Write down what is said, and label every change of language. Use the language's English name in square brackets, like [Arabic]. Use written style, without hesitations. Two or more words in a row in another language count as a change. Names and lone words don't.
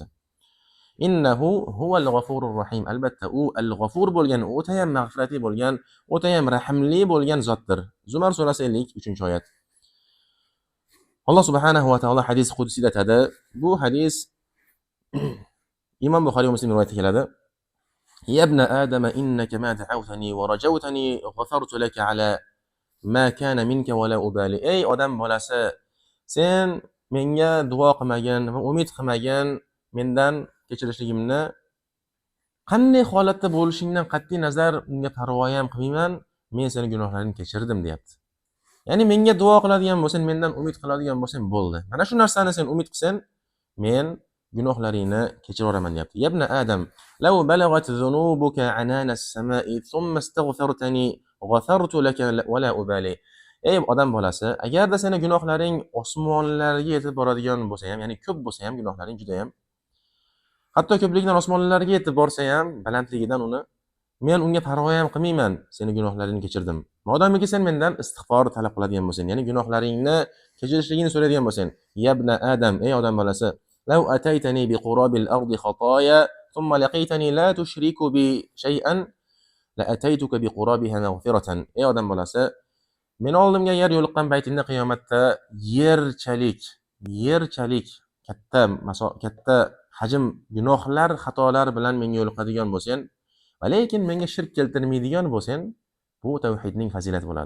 [Arabic] إنه هو الغفور الرحيم. [Uzbek] Albatta u al-g'afur bo'lgan, o'ta ham mag'firatli bo'lgan, o'ta ham rahimli bo'lgan zotdir. Zumar surasi 53-oyat. Alloh [Arabic] سبحانه وتعالى [Uzbek] hadis qudsida aytadi. Bu hadis Imom Buxoriy va Muslim rivoyat qiladi. [Arabic] يا ابن آدم إنك ما دعوتني ورجوتني غفرت لك على ما كان منك ولا أبالي. [Uzbek] Ey odam bolasi, sen menga duo qilmagan va umid qilmagan mendan kechirishligimni qanday holatda bo'lishingdan qat'iy nazar unga parvo ham qilmayman, men seni gunohlaringni kechirdim deyapti. Ya'ni menga duo qiladigan bo'lsan, mendan umid qiladigan bo'lsan bo'ldi. Mana shu narsani sen umid qilsan, men gunohlaringni kechiraman deyapti. [Arabic] يا ابن آدم لو بلغت ذنوبك عنان السماء ثم استغفرتني غفرت لك ولا أبالي. [Uzbek] Ey odam bolasi, agarda seni gunohlaring osmonlarga yetib boradigan bo'lsa ham, ya'ni ko'p bo'lsa ham gunohlaring juda ham, hatto ko'pligidan osmonlarga yetib borsa ham, balandligidan uni, men unga parvo ham qilmayman, seni gunohlaringni kechirdim. Modomiki sen mendan istig'for talab qiladigan bo'lsan, ya'ni gunohlaringni kechirishligini so'raydigan bo'lsan. [Arabic] يا ابن آدم, [Uzbek] ey odam bolasi, [Arabic] لو أتيتني بقراب الأرض خطايا ثم لقيتني لا تشرك بي شيئا لأتيتك بقرابها مغفرة. [Uzbek] Ey odam bolasi, men oldimga yer yo'liqqan paytingda qiyomatda yerchalik katta hajm gunohlar, xatolar bilan menga yo'liqadigan bo'lsan, Va lekin menga shirk keltirmaydigan bo'lsang, bu tavhidning fazilati bo'ladi.